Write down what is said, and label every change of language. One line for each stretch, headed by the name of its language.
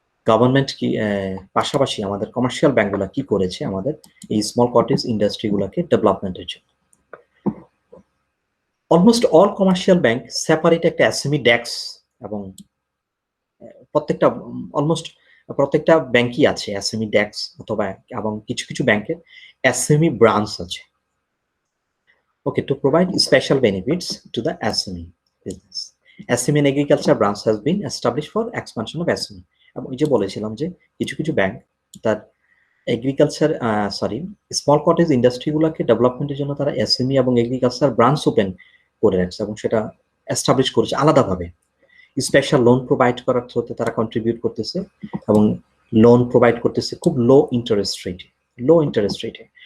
Bangla: Government কি পাশাপাশি আমাদের কমার্শিয়াল ব্যাংকগুলো কি করেছে আমাদের এই স্মল কটেজ ইন্ডাস্ট্রিগুলোকে ডেভেলপমেন্টের জন্য। Almost all commercial bank separate একটা এসএমই ডেস্ক, এবং প্রত্যেকটা অলমোস্ট প্রত্যেকটা ব্যাংকই আছে এসএমই ডেস্ক অথবা, এবং কিছু কিছু ব্যাংকের এসএমই ব্রাঞ্চ আছে।
English: Okay, to provide special benefits to the SME business. SME and agriculture branch has been established for expansion of SME.
Bangla: এবং এই যে বলেছিলাম যে কিছু কিছু ব্যাংক তার এগ্রিকালচার স্মল কটেজ ইন্ডাস্ট্রিগুলোকে ডেভেলপমেন্টের জন্য তারা এসএমই এবং এগ্রিকালচার ব্রাঞ্চ ওপেন করে রাখছে এবং সেটা এস্টাবলিশ করেছে আলাদাভাবে। স্পেশাল লোন প্রোভাইড করার থ্রুতে তারা কন্ট্রিবিউট করতেছে এবং লোন প্রোভাইড করতেছে খুব লো ইন্টারেস্ট রেটে।